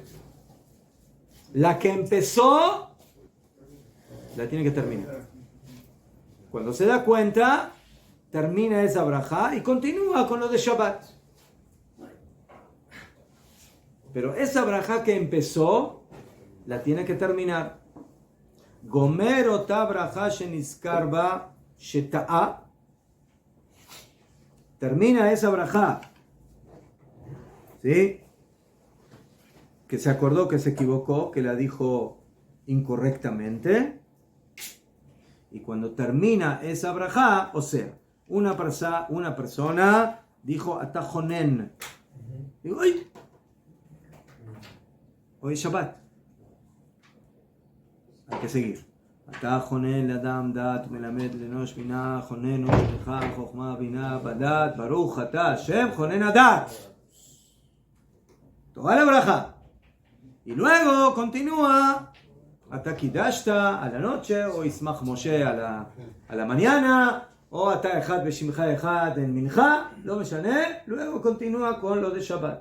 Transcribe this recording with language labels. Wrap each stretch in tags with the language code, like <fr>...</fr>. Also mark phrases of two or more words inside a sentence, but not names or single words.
<es>La que empezó la tiene que terminar. Cuando se da cuenta, termina esa brajá y continúa con lo de Shabbat. Pero esa brajá que empezó la tiene que terminar.</es> <he>גומר אותה ברכה שנזכר בה שטעה.</he> <es>Termina esa brajá, ¿sí? Que se acordó que se equivocó, que la dijo incorrectamente. Y cuando termina esa brajá, o sea, una persona dijo atajonen. Digo, ¡ay! Hoy es Shabbat. Hay que seguir.</es> <he>אתה חונן לאדם דעת מלמד לאנוש בינה חונן ולך חכמה בינה בדעת ברוך אתה השם חונן הדעת.</he> <es>Toda la braja. Y luego continúa Atakidashta a la noche, o</es> <he>ישמח משה</he> <es>a la mañana, o</es> <he>אתה אחד ושמך אחד</he> <es>en Mincha, lo me llané, luego continúa con lo de Shabbat.</es>